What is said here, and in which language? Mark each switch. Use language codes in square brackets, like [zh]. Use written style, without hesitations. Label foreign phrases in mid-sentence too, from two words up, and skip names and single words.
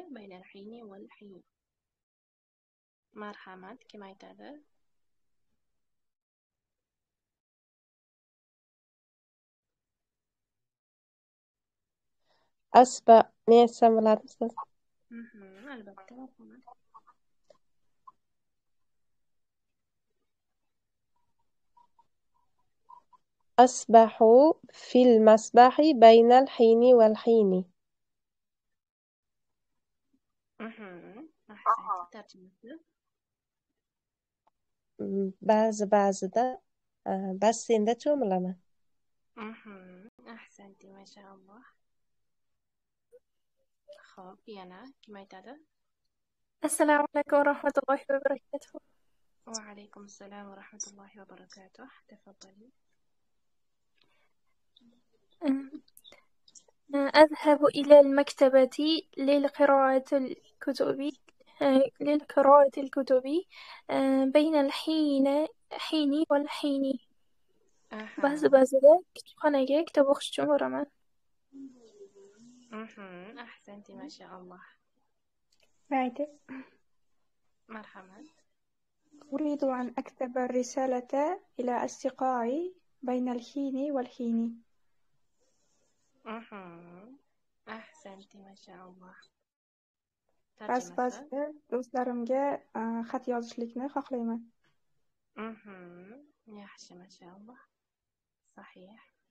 [ar] بين الحين والحين. Marhamat, kim aytadi? [uz] Men aytsam bo'ladimi? Albatta, marhamat. [ar] أصبحوا في المسبح بين الحين والحين. [uz] Ahsanti, tarjimasi. Ba'zida basseynda cho'milaman. Ahsanti, mashallah. Xo'p, yana kim aytadi? Assalomu alaykum va rahmatullohi va barakatuh. Va alaykum assalom va rahmatullohi va barakatuh. Tafaddali. [ar] أذهب إلى المكتبة لقراءة الكتب بين الحين والحين. [uz] ba'zida kutubxonaga kitob o'qish uchun boraman. Ahsanti, mashallah. Mayli. Marhamat. [ar] أريد أن أكتب الرسالة إلى أصدقائي بين الحين والحين. [uz] Ahsanti, mashallah. Ba'zida do'stlarimga xat yozishlikni xohlayman. Yaxshi, mashallah. Sahih.